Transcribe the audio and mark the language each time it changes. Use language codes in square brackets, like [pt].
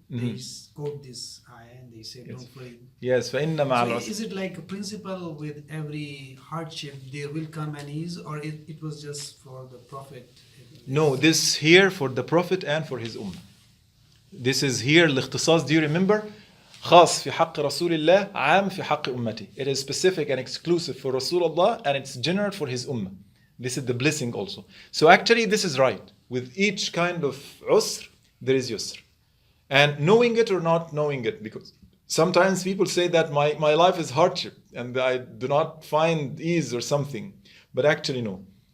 [en] They quote this ayah and they say, don't worry. [ar] Yes, فَإِنَّ مَعَ [en] So [ar] الْعُسْرِ. [en] is it like a principle with every hardship there will come an ease, or it was just for the Prophet? No, this here for the Prophet and for his ummah. This is here الاختصاص. Do you remember? [ar] خاص في حق رسول الله, عام في حق أمتي. [en] It is specific and exclusive for Rasulullah, and it's general for his ummah. This is the blessing also. So actually this is right. With each kind of usr, there is yusr. And knowing it or not knowing it, because sometimes people say that my life is hardship and I do not find ease or something. But actually no.